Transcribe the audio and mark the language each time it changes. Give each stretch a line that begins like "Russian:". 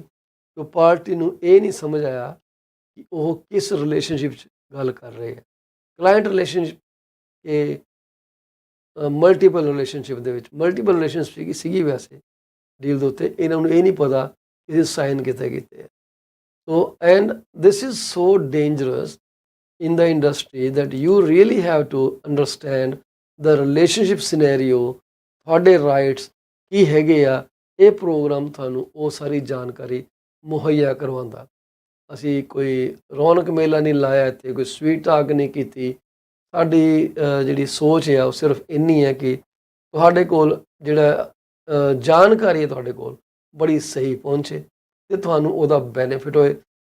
Punjabi: ਕਿ ਪਾਰਟੀ ਨੂੰ ਇਹ ਨਹੀਂ ਸਮਝ ਆਇਆ ਕਿ ਉਹ ਕਿਸ ਰਿਲੇਸ਼ਨਸ਼ਿਪ 'ਚ ਗੱਲ ਕਰ ਰਹੇ ਹੈ। ਕਲਾਇੰਟ ਰਿਲੇਸ਼ਨਸ਼ਿਪ ਇਹ ਮਲਟੀਪਲ ਰਿਲੇਸ਼ਨਸ਼ਿਪ ਦੇ ਵਿੱਚ, ਮਲਟੀਪਲ ਰਿਲੇਸ਼ਨਸ਼ਿਪ ਸੀਗੀ ਵੈਸੇ ਡੀਲ ਦੇ ਉੱਤੇ। ਇਹਨਾਂ ਨੂੰ ਇਹ ਨਹੀਂ ਪਤਾ ਕਿ ਇਹ ਸਾਈਨ ਕਿੱਥੇ ਕੀਤੇ ਹੈ।
English: so and this is so dangerous in the industry that you really have to understand the relationship scenario,
Punjabi: ਤੁਹਾਡੇ ਰਾਈਟਸ ਕੀ ਹੈਗੇ ਆ। ਇਹ ਪ੍ਰੋਗਰਾਮ ਤੁਹਾਨੂੰ ਉਹ ਸਾਰੀ ਜਾਣਕਾਰੀ ਮੁਹੱਈਆ ਕਰਵਾਉਂਦਾ। ਅਸੀਂ ਕੋਈ ਰੌਣਕ ਮੇਲਾ ਨਹੀਂ ਲਾਇਆ ਇੱਥੇ, ਕੋਈ ਸਵੀਟ ਟਾਕ ਨਹੀਂ ਕੀਤੀ। ਸਾਡੀ ਜਿਹੜੀ ਸੋਚ ਆ ਉਹ ਸਿਰਫ ਇੰਨੀ ਹੈ ਕਿ ਤੁਹਾਡੇ ਕੋਲ ਜਿਹੜਾ ਜਾਣਕਾਰੀ ਹੈ ਤੁਹਾਡੇ ਕੋਲ ਬੜੀ ਸਹੀ ਪਹੁੰਚੇ ਅਤੇ ਤੁਹਾਨੂੰ ਉਹਦਾ ਬੈਨੀਫਿਟ ਹੋਏ।